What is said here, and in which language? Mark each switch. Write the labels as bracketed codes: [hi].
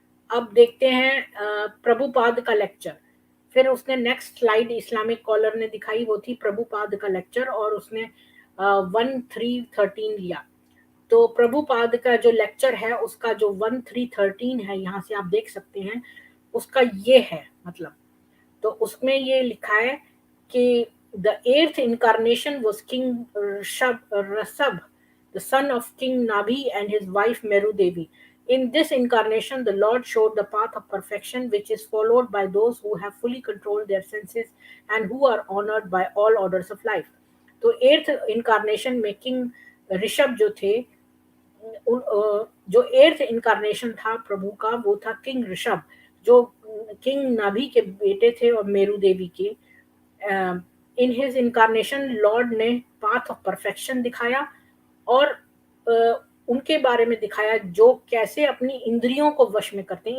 [hi] अब देखते हैं प्रभुपाद का लेक्चर। फिर उसने नेक्स्ट स्लाइड इस्लामिक कॉलर ने दिखाई, वो थी प्रभुपाद का लेक्चर, और उसने 1313 लिया। तो प्रभुपाद का जो लेक्चर है उसका जो 1313 है, यहाँ से आप देख सकते हैं उसका ये है मतलब। तो उसमें ये लिखा है कि [en] The 8th incarnation was King Rasab, the son of King Nabhi and his wife Meru Devi। In this incarnation, the Lord showed the path of perfection, which is followed by those who have fully controlled their senses and who are honored by all orders of life। [hi] तो 8th incarnation में king Rishabh जो थे, जो 8th incarnation था प्रभु का, वो था king Rishabh, जो किंग नाभि के बेटे थे और मेरू देवी के। इन हिज इनकारनेशन लॉर्ड ने पाथ ऑफ परफेक्शन दिखाया और उनके बारे में दिखाया जो कैसे अपनी इंद्रियों को वश में करते हैं।